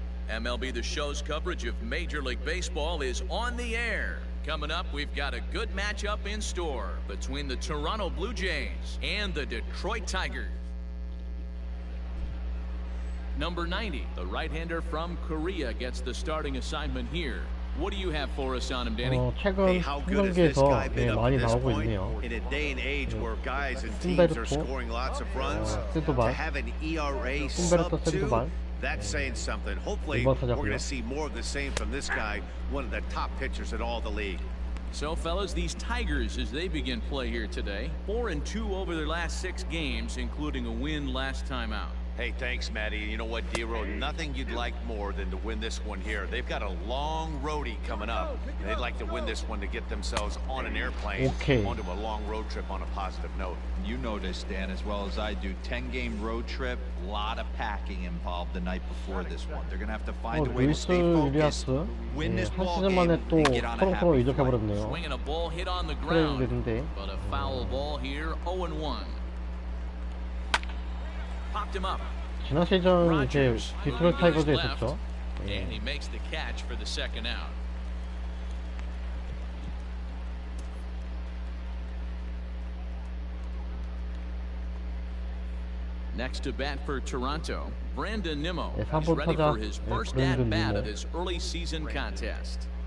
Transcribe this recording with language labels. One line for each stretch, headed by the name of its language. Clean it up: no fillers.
English: MLB The Show's coverage of Major League Baseball is on the air. Coming up, we've got a good matchup in store between the Toronto Blue Jays and the Detroit Tigers. Number 90, the right-hander from Korea, gets the starting assignment here. What do you have for us on him, Danny?
Korean: 최근 경기에서 많이 나오고 있네요.
English: In a day and age where guys and teams are scoring lots of runs, to have an ERA sub-2, that's saying something. Hopefully, we're going to see more of the same from this guy, one of the top pitchers in all the league. So, fellas, these Tigers, as they begin play here today, 4-2 over their last 6 games, including a win last time out. Hey, thanks, Matty. You know what, D-Row? Nothing you'd like more than to win this one here. They've got a long roadie coming up, and they'd like to win this one to get themselves on an airplane onto a long road trip on a positive note. You know this, Dan, as well as I do. 10-game road trip, a lot of packing involved the night before this one. They're going to have to find a way to stay focused, win this ball game, and get on a happy flight. Swinging a ball hit on the ground, but a foul ball here, 0-1. Popped him up.
Korean: 지난 시즌 이제 디트로이트 타이거즈에 있었죠.
English: And he makes the catch for the second out. Next to bat for Toronto, Brandon Nimmo. He's ready for his first at-bat of this early season contest.